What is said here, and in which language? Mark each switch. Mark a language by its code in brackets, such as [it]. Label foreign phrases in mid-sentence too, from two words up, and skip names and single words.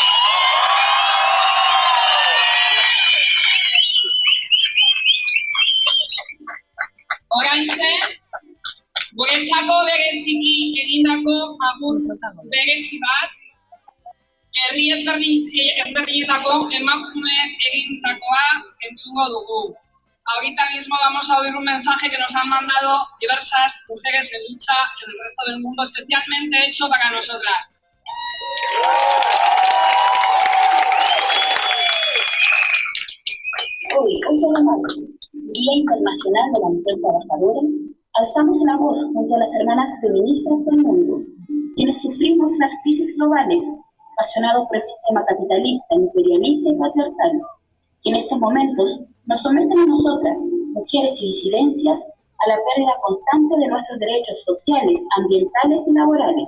[eu] Oraintxe, guretzako bereziki egindako agur berezi bat, herri ezberdinetako emakumeek egindakoa entzungo dugu. [es] Ahorita mismo vamos a oír un mensaje que nos han mandado diversas mujeres en lucha en el resto del mundo, especialmente hecho para nosotras. Hoy, 8 de marzo, Día Internacional de la Mujer Trabajadora, alzamos la voz junto a las hermanas feministas del mundo, quienes sufrimos las crisis globales, ocasionados por el sistema capitalista, imperialista y patriarcal, que en estos momentos nos someten a nosotras, mujeres y disidencias, a la pérdida constante de nuestros derechos sociales, ambientales y laborales.